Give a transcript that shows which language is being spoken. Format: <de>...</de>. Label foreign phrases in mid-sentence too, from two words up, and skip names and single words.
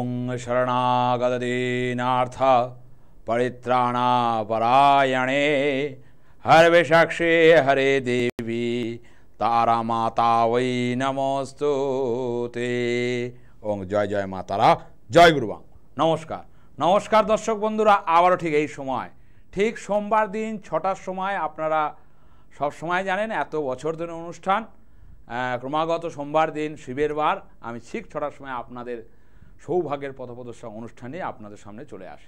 <sa>शरणागतदीनार्थ परित्राणापरायणे हरविषाक्षे हरे देवी तारा माता वै नमोस्तुते।</sa> <bn>ওঁ জয় জয় মা তারা, জয় গুরুবাং। নমস্কার নমস্কার দর্শক বন্ধুরা, আবারও ঠিক এই সময়, ঠিক সোমবার দিন ৬টার সময়। আপনারা সব সময় জানেন এত বছর ধরে অনুষ্ঠান ক্রমাগত সোমবার দিন শিবের বার আমি ঠিক ৬টার সময় আপনাদের সৌভাগ্যের পথপ্রদর্শক অনুষ্ঠানে আপনাদের সামনে চলে আসি।</bn>